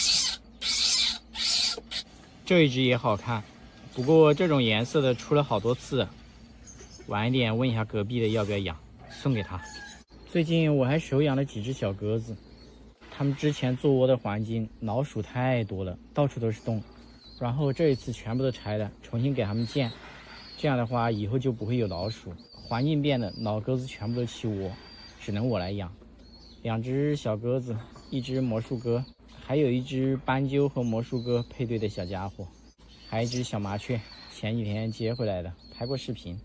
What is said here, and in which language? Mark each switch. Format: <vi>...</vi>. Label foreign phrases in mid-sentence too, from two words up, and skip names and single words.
<zh>這一只也好看，不過這種顏色的出了好多次，晚一點問一下隔壁的要不要養，送給他。最近我還手養了幾只小鴿子，它們之前做窩的環境老鼠太多了，到處都是洞，然後這一次全部都拆了，重新給它們建，這樣的話以後就不會有老鼠。環境變了，老鴿子全部都棄窩，只能我來養。2只小鴿子，1只魔術鴿，還有1只斑鸠和魔術鴿配對的小家伙，還有1只小麻雀，前幾天接回來的，拍過視頻。</zh>